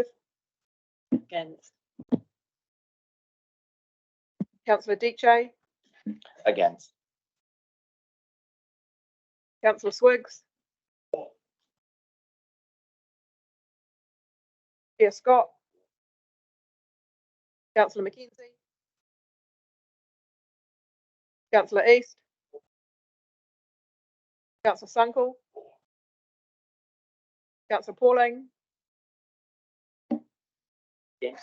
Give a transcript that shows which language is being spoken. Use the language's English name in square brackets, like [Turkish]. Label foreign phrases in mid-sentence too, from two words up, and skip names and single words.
[English] Against. Councillor Diche? Against. Councillor Swiggs. Chair Scott. Councillor McKenzie. Councillor East. Councillor Sunkel. Councillor Pauling. Yes.